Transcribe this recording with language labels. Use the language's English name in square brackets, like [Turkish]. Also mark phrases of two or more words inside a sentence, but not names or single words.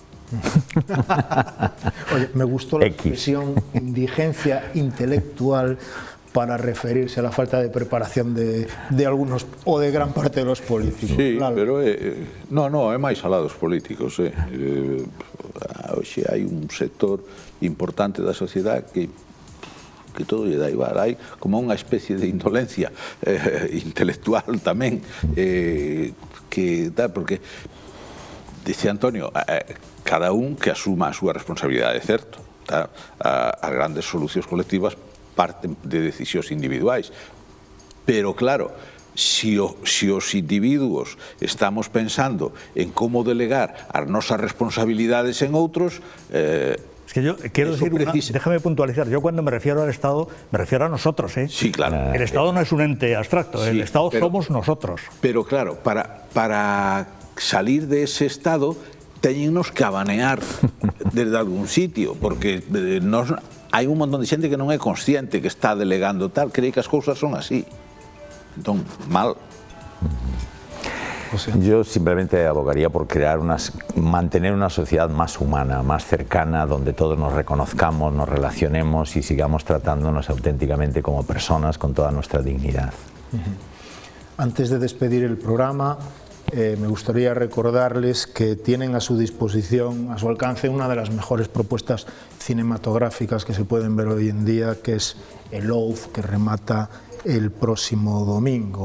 [Spanish] Oye, me gustó la expresión indigencia intelectual para referirse a la falta de preparación de algunos o de gran parte de los políticos. Sí, claro. pero no, [Galician] é máis alá dos políticos. Hoxe hai un sector importante da sociedade que todo lle dá igual, hai como unha especie de indolencia intelectual tamén, que tal, porque dice Antonio, cada un que asuma a súa responsabilidade, certo, as grandes solucións colectivas parten de decisións individuais, pero claro, si os individuos estamos pensando en como delegar as nosas responsabilidades en outros, [Spanish] es que yo quiero decir, déjame puntualizar, yo cuando me refiero al Estado, me refiero a nosotros, ¿eh? Sí, claro. El Estado no es un ente abstracto, sí, el Estado somos nosotros. Pero claro, para salir de ese Estado, [Galician] teñennos que abanear desde algún sitio, porque hai un montón de xente que non é consciente que está delegando tal, cree que as cousas son así. Entón, mal. [Spanish] Yo simplemente abogaría por mantener una sociedad más humana, más cercana, donde todos nos reconozcamos, nos relacionemos y sigamos tratándonos auténticamente como personas con toda nuestra dignidad. Antes de despedir el programa, me gustaría recordarles que tienen a su disposición, a su alcance, una de las mejores propuestas cinematográficas que se pueden ver hoy en día, que es El Oath, que remata el próximo domingo.